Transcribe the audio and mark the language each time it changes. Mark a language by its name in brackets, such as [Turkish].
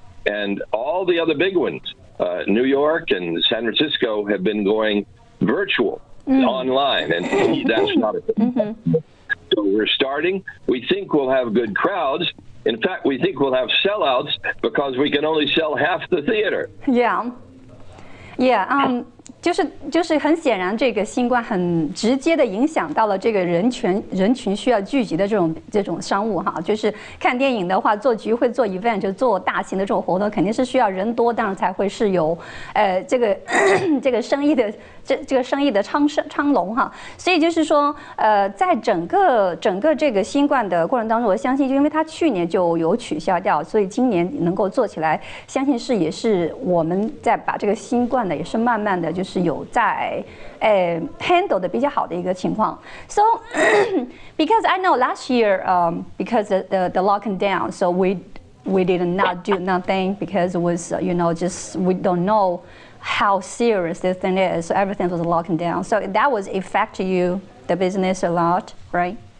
[English] And all the other big ones, New York and San Francisco, have been going virtual, online. And that's not a thing. So we're starting. We think we'll have good crowds. In fact, we think we'll have sellouts because we can only sell half the theater. [Chinese] Yeah, 就是很显然，这个新冠很直接的影响到了这个人群需要聚集的这种商务哈，就是看电影的话，做聚会、做 event 就做大型的这种活动，肯定是需要人多，当然才会是有这个生意的这个生意的昌隆哈。所以就是说在整个这个新冠的过程当中，我相信就因为它去年就有取消掉，所以今年能够做起来，相信也是我们在把这个新冠的也是慢慢的就是有在handle 的比较好的一个情况。 [English] So because I know last year because the locking down, so we did not do nothing because it was just we don't know how serious this thing is, so everything was locking down. So that was affect you the business a lot, right?